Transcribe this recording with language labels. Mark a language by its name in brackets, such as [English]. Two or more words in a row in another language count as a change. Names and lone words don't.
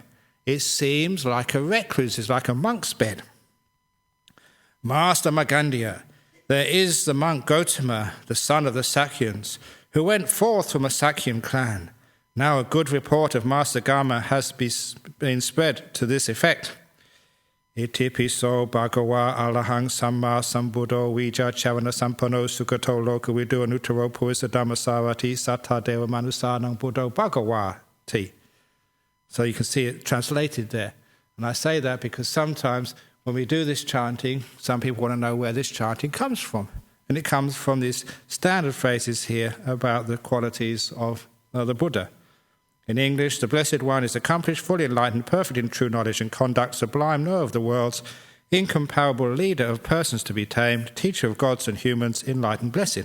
[English] It seems like a recluse's, like a monk's bed." "Master Magandiya, there is the monk Gotama, the son of the Sakyans, who went forth from a Sakyan clan. Now a good report of Master Gama has been spread to this effect. [Pali] Iti piso bhagawa alahang samma sambuddho vija chavana sampano sukato loka vidu anutaro purisa dhammasarati satta deva manusanang buddho bhagawati. [English] So you can see it translated there. And I say that because sometimes when we do this chanting, some people want to know where this chanting comes from. And it comes from these standard phrases here about the qualities of the Buddha. In English, the Blessed One is accomplished, fully enlightened, perfect in true knowledge and conduct, sublime, knower of the worlds, incomparable leader of persons to be tamed, teacher of gods and humans, enlightened, blessed.